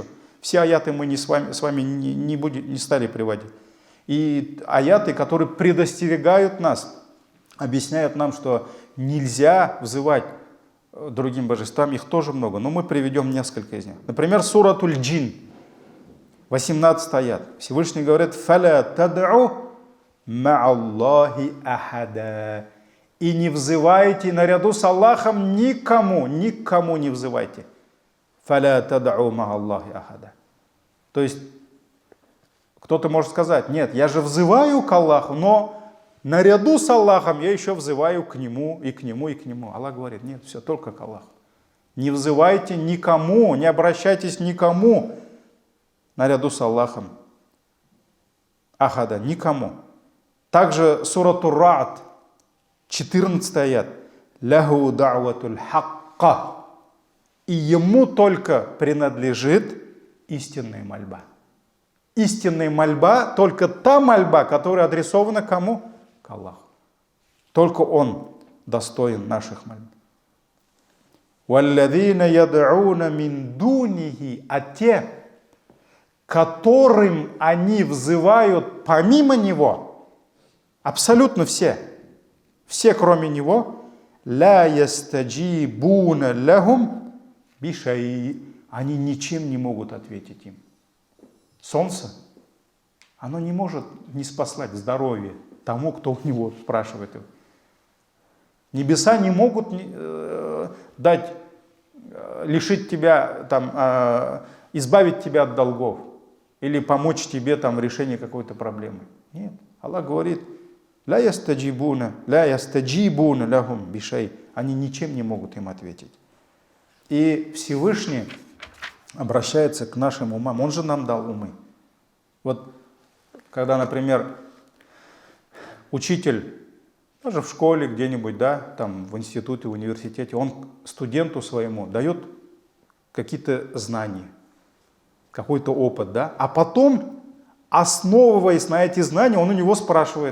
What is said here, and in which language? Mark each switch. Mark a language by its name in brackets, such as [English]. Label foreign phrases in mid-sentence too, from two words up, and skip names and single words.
[Russian] Все аяты мы с вами не стали приводить. И аяты, которые предостерегают нас, объясняют нам, что нельзя взывать другим божествам, их тоже много, но мы приведем несколько из них. Например, суратуль джин, 18 аят. Всевышний говорит, [Arabic] «فلا تدعوا مع الله أحدا». [Russian] И не взывайте наряду с Аллахом никому не взывайте. [Arabic] «فلا تدعوا مع الله أحدا». [Russian] То есть, кто-то может сказать, нет, я же взываю к Аллаху, но наряду с Аллахом я еще взываю к Нему, и к Нему, и к Нему. Аллах говорит, нет, все только к Аллаху. Не взывайте никому, не обращайтесь никому наряду с Аллахом. Ахада, никому. Также сурату Ра'д, 14 аят. [Arabic] له دعوة الحق. [Russian] И ему только принадлежит истинная мольба. Истинная мольба, только та мольба, которая адресована кому? К Аллаху. Только Он достоин наших мольб. [Arabic] «والذين يدعون من دونه», [Russian] а те, которым они взывают помимо Него, абсолютно все, кроме Него, [Arabic] «لا يستجيبون لهم بشيء», [Russian] они ничем не могут ответить им. Солнце, оно не может не спаслать здоровье тому, кто у него спрашивает его. Небеса не могут дать, лишить тебя, избавить тебя от долгов или помочь тебе в решении какой-то проблемы. Нет. Аллах говорит, [Arabic] «لا يستجيبون لهم بشيء». [Russian] Они ничем не могут им ответить. И Всевышний обращается к нашим умам. Он же нам дал умы. Вот когда, например, учитель, даже в школе где-нибудь, в институте, в университете, он студенту своему дает какие-то знания, какой-то опыт, а потом, основываясь на эти знания, он у него спрашивает.